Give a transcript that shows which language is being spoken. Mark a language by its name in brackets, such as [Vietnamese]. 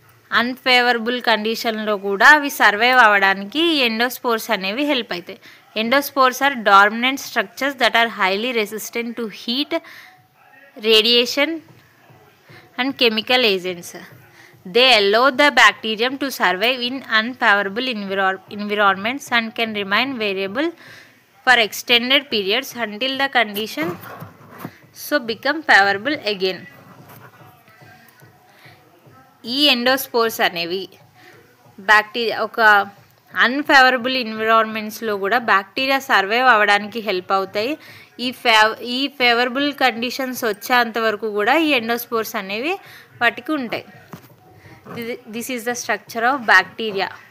[Telugu] Unfavourable కండిషన్లో కూడా అవి సర్వైవ్ అవ్వడానికి ఈ ఎండోస్పోర్స్ అనేవి హెల్ప్ అవుతాయి. [English] Endospores are dormant structures that are highly resistant to heat, radiation and chemical agents. They allow the bacterium to survive in unfavorable environments and can remain variable for extended periods until the condition become favorable again. [Telugu] ఈ ఎండోస్పోర్స్ అనేవి bacteria ఒక unfavourable ఎన్విరాన్మెంట్స్లో కూడా bacteria survive అవ్వడానికి help అవుతాయి. ఈ favourable conditions వచ్చేంత వరకు కూడా ఈ ఎండోస్పోర్స్ అనేవి వాటికి ఉంటాయి. [English] This is the structure of bacteria.